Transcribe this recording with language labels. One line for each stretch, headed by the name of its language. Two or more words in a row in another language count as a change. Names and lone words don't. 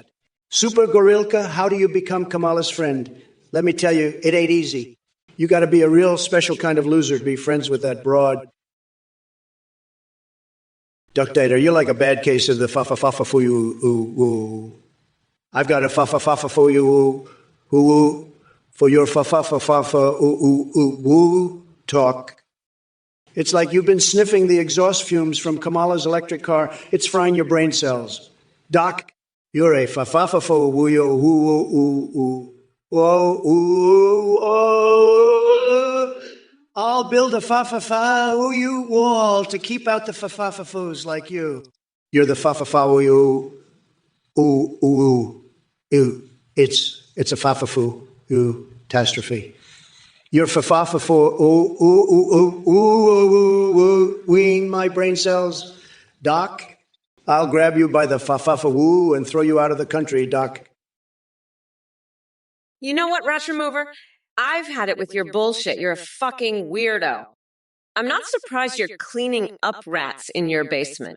English: Super Gorilka, how do you become Kamala's friend? Let me tell you, it ain't easy. You got to be a real special kind of loser to be friends with that broad. Duck Dater, you're like a bad case of the fa-fa-fa-fa for you. I've got a fa-fa-fa-fa for you. For your fa-fa-fa-fa-fa talk. It's like you've been sniffing the exhaust fumes from Kamala's electric car. It's frying your brain cells. Doc, you're a fa-fa-fa-fa-woo-yo. I'll build a fa-fa-fa-woo-you wall to keep out the fa-fa-fa-foos like you. You're the fa-fa-fa-woo-you. It's a fa-fa-foo. Catastrophe. You're fa-fa-fa-wooing my brain cells. Doc, I'll grab you by the fa-fa-fa-woo and throw you out of the country, Doc. You know what, Rush Remover? I've had it with your bullshit. You're a fucking weirdo. I'm not surprised you're cleaning up rats in your basement.